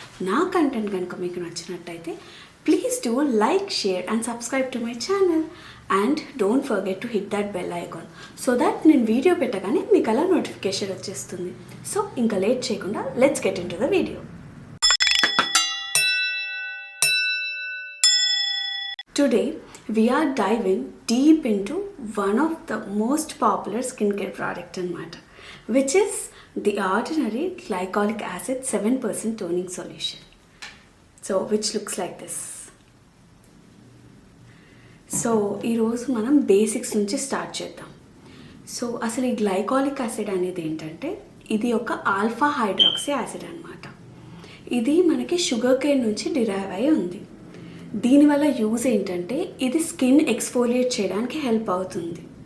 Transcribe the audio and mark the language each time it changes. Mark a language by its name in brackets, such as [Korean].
[Telugu] నా కంటెంట్ కనుక మీకు నచ్చినట్టయితే [English] please do like, share and subscribe to my channel and don't forget to hit that bell icon so that [Telugu] నేను video పెట్టగానే మీకు అలా నోటిఫికేషన్ వచ్చేస్తుంది. [English] so [Telugu] ఇంకా లేట్ చేయకుండా [English] Let's get into the video. Today, we are diving deep into one of the most popular skincare product in matter, which is the Ordinary Glycolic Acid 7% Toning Solution. So, which looks like this. [Telugu] So, ఈ రోజు మనం basics నుంచి start చేద్దాం. So అసలు ఈ glycolic acid అనేది ఏంటంటే ఇది ఒక ఆల్ఫా హైడ్రాక్సీ యాసిడ్ అన్నమాట. ఇది మనకి షుగర్ కేన్ నుంచి డిరైవ్ అయి ఉంది. దీనివల్ల యూజ్ ఏంటంటే ఇది స్కిన్ ఎక్స్ఫోలియేట్ చేయడానికి హెల్ప్ అవుతుంది.